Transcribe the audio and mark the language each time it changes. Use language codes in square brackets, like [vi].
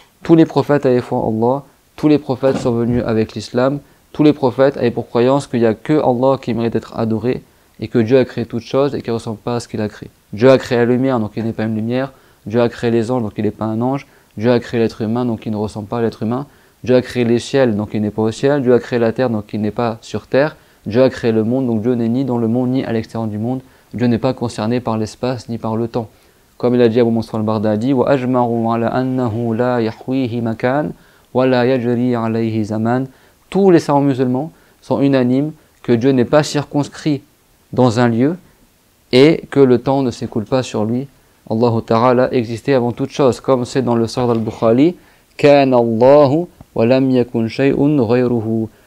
[fr] Tous les prophètes avaient foi en Allah, tous les prophètes sont venus avec l'islam, tous les prophètes avaient pour croyance qu'il n'y a que Allah qui mérite d'être adoré, et que Dieu a créé toutes choses et qui ne ressemble pas à ce qu'il a créé. Dieu a créé la lumière, donc il n'est pas une lumière. Dieu a créé les anges, donc il n'est pas un ange. Dieu a créé l'être humain, donc il ne ressemble pas à l'être humain. Dieu a créé les ciels, donc il n'est pas au ciel. Dieu a créé la terre, donc il n'est pas sur terre. Dieu a créé le monde, donc Dieu n'est ni dans le monde, ni à l'extérieur du monde. Dieu n'est pas concerné par l'espace, ni par le temps. Comme il a dit Abu Mansur al-Bardadi, [ar] وَأَجْمَعُوا عَلَى أَنَّهُ لَا يَحْوِيهِ مَكَانٍ وَلَا يَجْرِي عَلَيْهِ زَمَانٍ. [fr] Tous les savants musulmans sont unanimes que Dieu n'est pas circonscrit dans un lieu et que le temps ne s'écoule pas sur lui. Allah Ta'ala existait avant toute chose, comme c'est dans le Sahih al-Bukhari, [ar] كَانَ اللَّهُ وَلَمْ يَكُنْ شَيْءٌ غَيْرُهُ.